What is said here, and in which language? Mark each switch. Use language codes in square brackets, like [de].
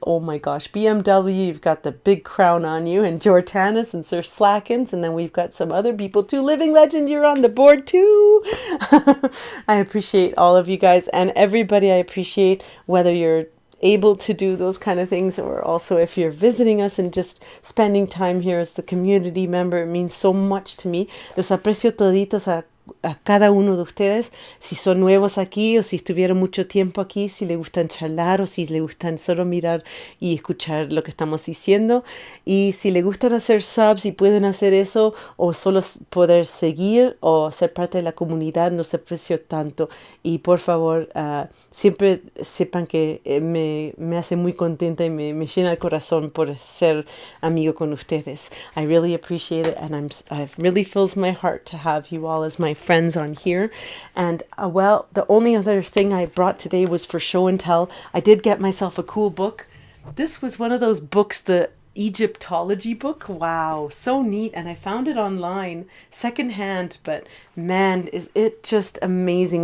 [en] Oh my gosh, BMW, you've got the big crown on you, and Jortanis and Sir Slackens, and then we've got some other people too. Living Legend, you're on the board too. I appreciate all of you guys, and everybody I appreciate, whether you're able to do those kind of things, or also if you're visiting us and just spending time here as the community member. It means so much to me. [es] Los aprecio toditos a cada uno de ustedes, si son nuevos aquí o si estuvieron mucho tiempo aquí, si les gustan charlar o si les gustan solo mirar y escuchar lo que estamos diciendo, y si les gustan hacer subs y pueden hacer eso, o solo poder seguir o ser parte de la comunidad, nos aprecio tanto. Y por favor, siempre sepan que me hace muy contenta y me llena el corazón por ser amigo con ustedes. [en] I really appreciate it, and it really fills my heart to have you all as my friends on here. And well, the only other thing I brought today was for show and tell. I did get myself a cool book. This was one of those books, the Egyptology book. Wow, so neat. And I found it online secondhand, but man, is it just amazing.